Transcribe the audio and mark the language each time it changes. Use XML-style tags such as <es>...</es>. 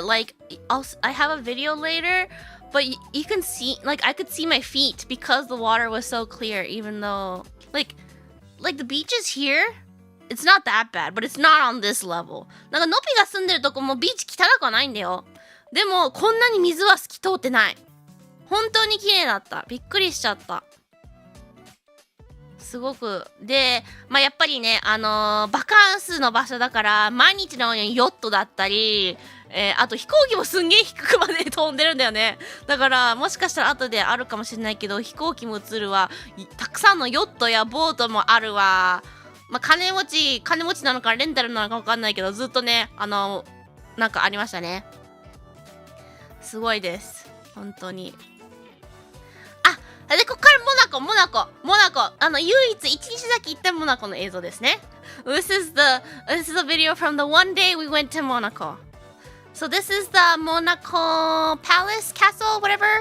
<en>Like, I have a video later, but you can see, like, I could see my feet because the water was so clear, even though, like the beaches here, it's not that bad, but it's not on this level.</en> <ja>なんか、のぴが住んでるとこもビーチ汚くはないんだよ。でも、こんなに水は透き通ってない。本当に綺麗だった。びっくりしちゃった。すごく。で、やっぱりね、バカンスの場所だから、毎日のようにヨットだったり、あと飛行機もすんげえ低くまで飛んでるんだよね。だから、もしかしたら後であるかもしれないけど、飛行機も映るわ。たくさんのヨットやボートもあるわ。金持ちなのかレンタルなのかわかんないけど、ずっとね、なんかありましたね。すごいです。本当に。で、ここれモナコ。唯一一日だけ行ったモナコの映像ですね。</ja> <en>This is the video from the one day we went to Monaco. So this is the Monaco Palace Castle, whatever.</en>